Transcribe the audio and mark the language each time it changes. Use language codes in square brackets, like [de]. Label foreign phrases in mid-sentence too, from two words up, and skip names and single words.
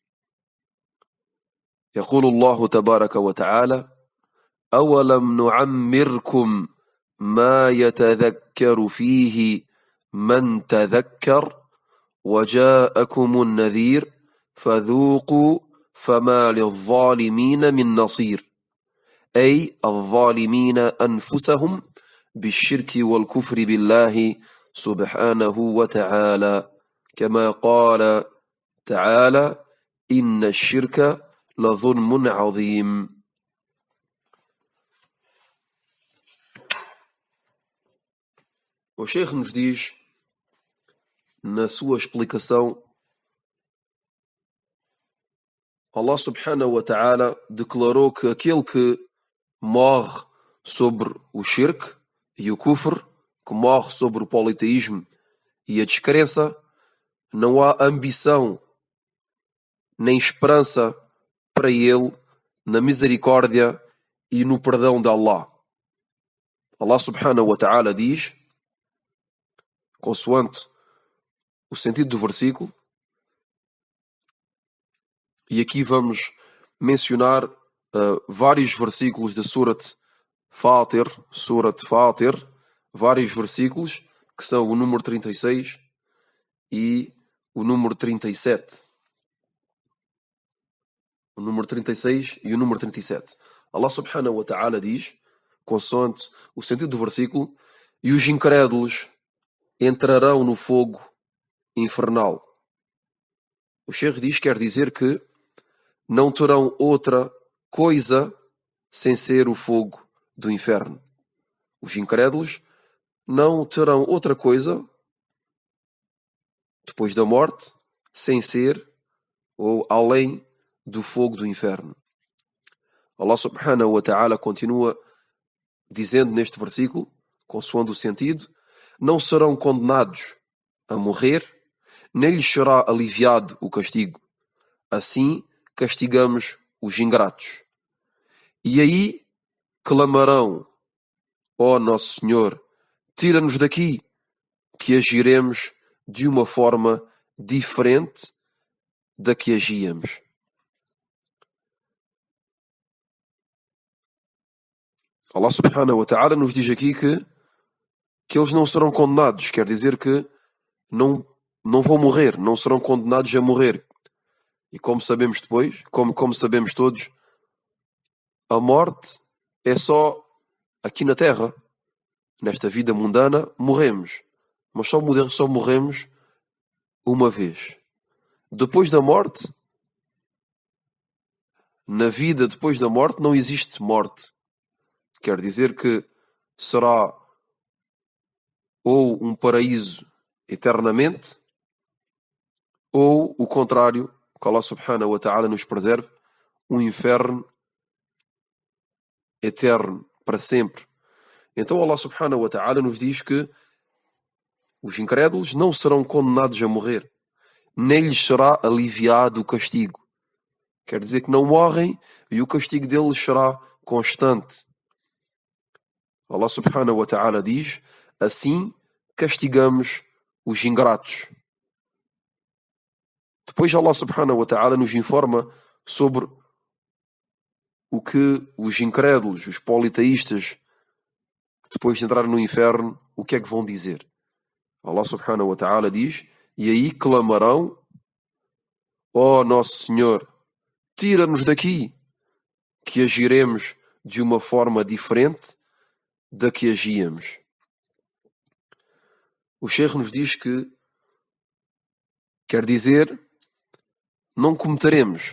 [ar] يقول الله تبارك وتعالى: أولم نعمركم ما يتذكر فيه من تذكر وجاءكم النذير فذوقوا فما للظالمين من نصير، أي الظالمين أنفسهم بالشرك والكفر بالله سبحانه وتعالى كما قال تعالى إن الشرك لظلم عظيم. [pt] O Sheikh nos diz, na sua explicação, [ar] الله سبحانه وتعالى [pt] declarou que aquele que morre sobre o shirk e o kufr, que morre sobre o politeísmo e a descrença, não há ambição nem esperança para ele na misericórdia e no perdão de Allah. [ar] الله سبحانه وتعالى [pt] diz, consoante o sentido do versículo, e aqui vamos mencionar vários versículos da Surat Fatir, vários versículos, que são o número 36 e o número 37. O número 36 e o número 37. [ar] الله سبحانه وتعالى [pt] diz, consoante o sentido do versículo, e os incrédulos entrarão no fogo infernal. O Sheikh diz, quer dizer que não terão outra coisa sem ser o fogo do inferno. Os incrédulos não terão outra coisa depois da morte sem ser ou além do fogo do inferno. [ar] الله سبحانه وتعالى [pt] continua dizendo neste versículo, consoante o sentido, não serão condenados a morrer, nem lhes será aliviado o castigo. Assim castigamos os ingratos. E aí clamarão, ó nosso Senhor, tira-nos daqui, que agiremos de uma forma diferente da que agíamos. [ar] الله سبحانه وتعالى [pt] nos diz aqui que eles não serão condenados, quer dizer que não vão morrer, não serão condenados a morrer. E como sabemos depois, como sabemos todos, a morte é só aqui na Terra. Nesta vida mundana, morremos. Mas só morremos uma vez. Depois da morte, na vida depois da morte, não existe morte. Quer dizer que será ou um paraíso eternamente, ou o contrário, que [ar] الله سبحانه وتعالى [pt] nos preserve, um inferno eterno, para sempre. Então [ar] الله سبحانه وتعالى [pt] nos diz que os incrédulos não serão condenados a morrer, nem lhes será aliviado o castigo. Quer dizer que não morrem e o castigo deles será constante. [ar] الله سبحانه وتعالى [pt] diz, assim castigamos os ingratos. Depois [ar] الله سبحانه وتعالى [pt] nos informa sobre o que os incrédulos, os politeístas, depois de entrarem no inferno, o que é que vão dizer? [ar] الله سبحانه وتعالى [pt] diz, e aí clamarão, ó nosso Senhor, tira-nos daqui, que agiremos de uma forma diferente da que agíamos. O Sheikh nos diz que quer dizer não cometeremos.